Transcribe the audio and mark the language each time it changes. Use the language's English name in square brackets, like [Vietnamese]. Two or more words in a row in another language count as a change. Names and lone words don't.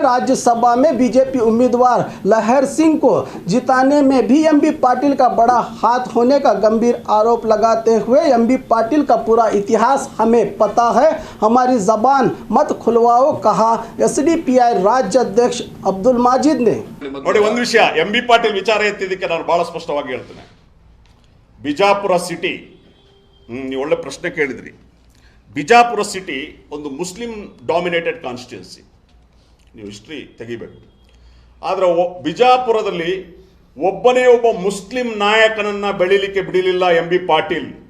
[Hindi] राज्यसभा में बीजेपी उम्मीदवार लहर सिंह को जिताने में भी एमबी पाटिल का बड़ा हाथ होने का गंभीर आरोप लगाते हुए एमबी पाटिल का पूरा इतिहास हमें पता है, हमारी जबान मत खुलवाओ, कहा एसडीपीआई राज्य अध्यक्ष अब्दुल माजिद ने। [Kannada] ನೋಡಿ, ಒಂದು ವಿಷಯ ಎಂಬಿ ಪಾಟೀಲ್ ವಿಚಾರ ಎತ್ತಿದ್ದಕ್ಕೆ ನಾನು ಬಹಳ ಸ್ಪಷ್ಟವಾಗಿ ಹೇಳ್ತೇನೆ. ಬಿಜಾಪುರ ಸಿಟಿ, ನೀವು ಒಳ್ಳೆ ಪ್ರಶ್ನೆ ಕೇಳಿದ್ರಿ. ಬಿಜಾಪುರ ಸಿಟಿ ಒಂದು [English] Muslim dominated constituency, [Kannada] ನೀವು ಹಿಸ್ಟ್ರಿ ತೆಗಿಬೇಕು. ಆದರೆ ಬಿಜಾಪುರದಲ್ಲಿ ಒಬ್ಬನೇ ಒಬ್ಬ ಮುಸ್ಲಿಂ ನಾಯಕನನ್ನು ಬೆಳೀಲಿಕ್ಕೆ ಬಿಡಲಿಲ್ಲ ಎಂಬಿ ಪಾಟೀಲ್.